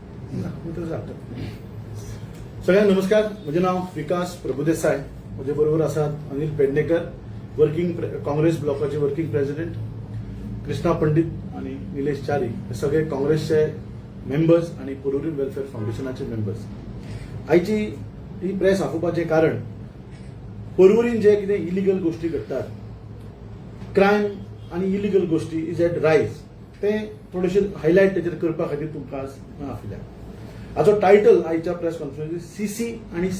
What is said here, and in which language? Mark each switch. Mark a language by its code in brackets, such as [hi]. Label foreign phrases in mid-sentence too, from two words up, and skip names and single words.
[mr] सगळ्यांना नमस्कार. माझे नाव विकास प्रभुदेसाय. माझ्या बरोबर असतात अनिल पेडणेकर, वर्किंग काँग्रेस ब्लॉकाचे [en] working president, [mr] कृष्णा पंडित आणि निलेश चारी, हे सगळे काँग्रेसचे मेंबर्स आणि पुरुरी वेलफेअर फाउंडेशनाचे मेंबर्स. [kok] आयची ही प्रेस आपोवपाचें कारण पर्वरीन जे कितें इलिगल गोष्टी घडटात, क्रायम आनी इलिगल गोष्टी [en] is at rise, [kok] ते थोडेशे हायलायट तेजेर करपा खातीर तुमकां आज आपल्या हाचो टायटल आयच्या [en] press conference [kok] सीसी आनी सी.